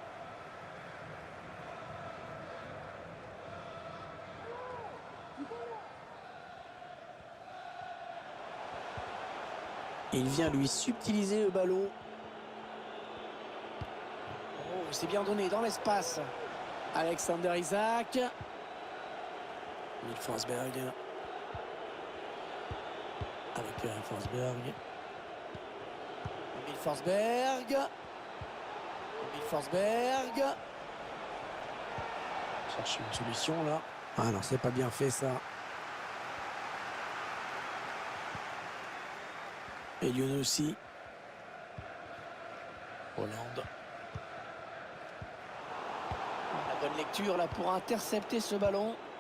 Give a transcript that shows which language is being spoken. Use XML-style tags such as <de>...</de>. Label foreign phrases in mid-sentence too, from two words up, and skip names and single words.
<fr>Il vient lui subtiliser le ballon. Oh, c'est bien donné dans l'espace. Alexander Isak. Emil Forsberg. Avec Forsberg. Emil Forsberg. Emil Forsberg. Cherche une solution là. Ah non, c'est pas bien fait ça. Elion aussi. Hollande. La bonne lecture là pour intercepter ce ballon.</fr>